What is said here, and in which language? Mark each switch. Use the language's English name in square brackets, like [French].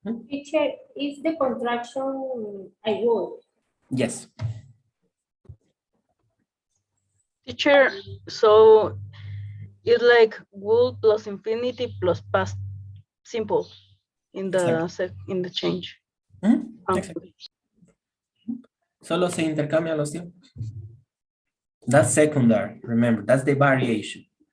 [English] Teacher, is the contraction I would? Yes. Teacher, so it's like would plus infinity plus past simple in the change. Exactly. [Spanish] Solo se intercambian los tiempos. [English] That's secondary. Remember, that's the variation.